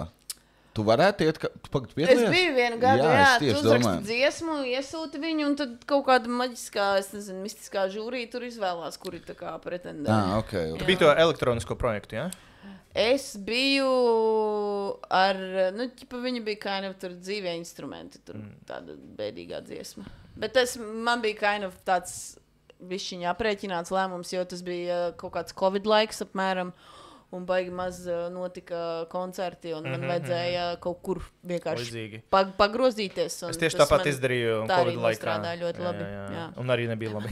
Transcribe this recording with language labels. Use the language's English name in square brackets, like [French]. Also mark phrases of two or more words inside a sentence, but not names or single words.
[Latvian] Tu varētu iet, tu pagad piedalījies? Es biju vienu gadu, tu uzraksti dziesmu, iesūti viņu, un tad kaut kāda maģiskā, mistiskā žūrija tur izvēlās, kuri tā kā pretendē. Okay. Tu biji to elektronisko projektu, jā? Es biju ar, viņa bija [English] kind of [Latvian] tur dzīvie instrumenti, tur tāda bēdīgā dziesma. Bet man bija [English] kind of [Latvian] tāds višķiņā aprēķināts lēmums, jo tas bija kaut kāds Covid laiks apmēram. Un baigi maz notika koncerti, un man vajadzēja kaut kur vienkārši pagrozīties. Es tieši tāpat izdarīju Covid laikā. Tā arī strādāja ļoti labi. Jā. Un arī nebija labi.